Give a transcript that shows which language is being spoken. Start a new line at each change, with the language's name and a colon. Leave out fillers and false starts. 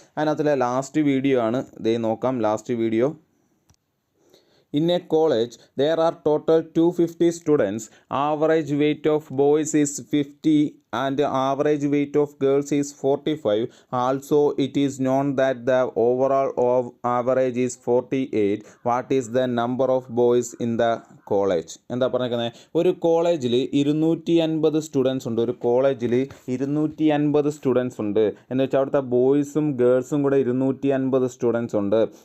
Malayalam: അതിനകത്തിലെ last video ആണ് ഇതേ നോക്കാം. Last video.
English: In a college, there are total 250 students. Average weight of boys is 50 and average weight of girls is 45. Also, it is known that the overall average is 48. What is the number of boys in the college?
Malayalam: എന്താ പറഞ്ഞേക്കുന്നത്? ഒരു കോളേജിൽ 250 students ഉണ്ട്. ഒരു കോളേജിൽ 250 students ഉണ്ട് എന്ന് വെച്ചാൽ അവിടുത്തെ ബോയ്സും ഗേൾസും കൂടെ 250 സ്റ്റുഡൻസ് ഉണ്ട്.